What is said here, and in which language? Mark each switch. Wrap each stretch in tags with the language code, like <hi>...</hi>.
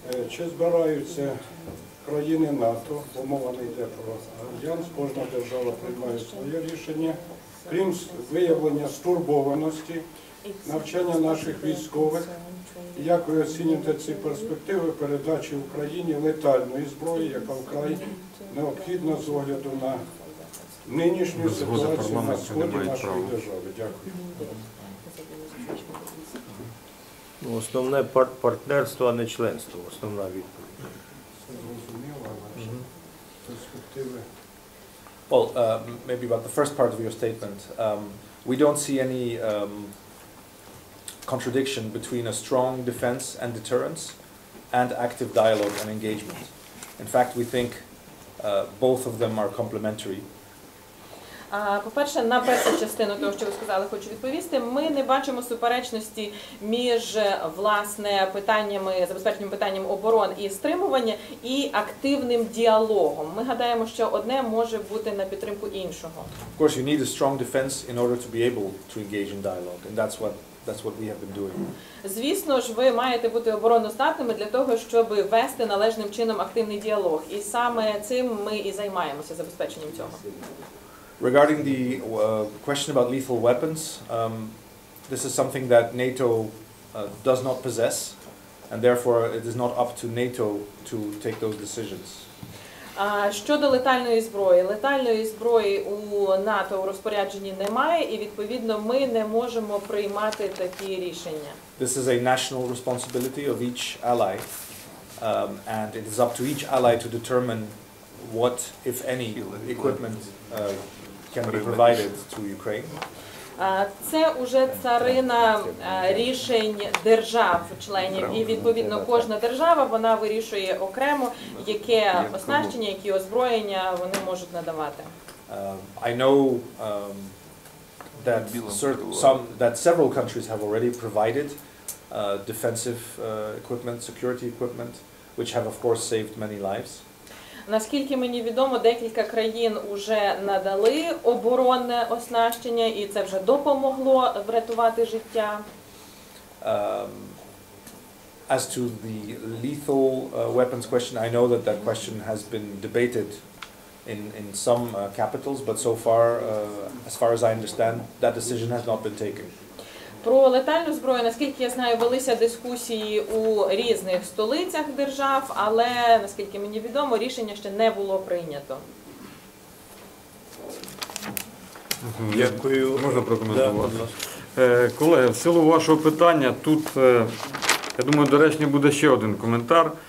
<uk>Чи збираються країни НАТО, бо мова не йде про альянс, кожна держава приймає своє рішення, крім виявлення стурбованості, навчання наших військових, як ви оцінюєте ці перспективи передачі Україні летальної зброї, яка вкрай необхідна з огляду на нинішню ситуацію на сході нашої держави? Дякую. Основне партнерство, а не членство. Основна відповідь. Це зрозуміло, але перспективи.</uk> <en>Well, maybe about the first part of your statement, we don't see any contradiction between a strong defense and deterrence and active dialogue and engagement. In fact, we think both of them are complementary.</en> <uk>По-перше, на першу частину того, що ви сказали, хочу відповісти. Ми не бачимо суперечності між, власне, питаннями, забезпеченням питанням оборони і стримування і активним діалогом. Ми гадаємо, що одне може бути на підтримку іншого.</uk> <en>Of course, you need a strong defense in order to be able to engage in dialogue, and that's what we have been doing.</en> <uk>Звісно ж, ви маєте бути обороноздатними для того, щоб вести належним чином активний діалог. І саме цим ми і займаємося, забезпеченням цього.</uk> <en>Regarding the question about lethal weapons, this is something that NATO does not possess, and therefore it is not up to NATO to take those decisions.</en> <uk>Щодо летальної зброї у НАТО у розпорядженні немає, і відповідно ми не можемо приймати такі рішення.</uk> <en>This is a national responsibility of each ally, and it is up to each ally to determine what, if any, equipment can be provided to Ukraine.</en> <uk>Це уже царина рішень держав-членів, і відповідно кожна держава вона вирішує окремо, яке оснащення, які озброєння вони можуть надавати.</uk> <en>I know that several countries have already provided defensive equipment, security equipment, which have of course saved many lives.</en> <uk>Наскільки мені відомо, декілька країн вже надали оборонне оснащення, і це вже допомогло врятувати життя.</uk> <en>As to the lethal weapons question, I know that question has been debated in some capitals, but so far, as far as I understand, that decision has not been taken.</en> <uk>Про летальну зброю, наскільки я знаю, велися дискусії у різних столицях держав, але, наскільки мені відомо, рішення ще не було прийнято. Дякую. Можна прокоментувати? Колеги, в силу вашого питання, тут, я думаю, доречний буде ще один коментар.</uk>